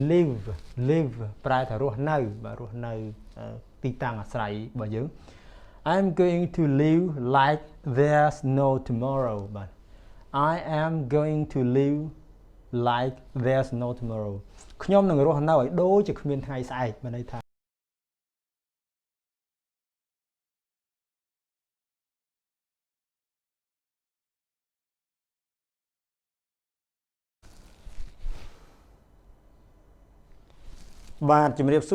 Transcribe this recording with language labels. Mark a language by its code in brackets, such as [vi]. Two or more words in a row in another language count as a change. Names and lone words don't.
[en] live live [km] ប្រែថារស់នៅបាទរស់នៅទីតាំងអា ស្រ័យរបស់យើង [en] I'm going to live like there's no tomorrow [km] បាទ [en] I am going to live like there's no tomorrow [km] ខ្ញុំនឹងរស់នៅឲ្យដូចជាគ្មានថ្ងៃស្អែកមានន័យថាបាទជំរាបសួ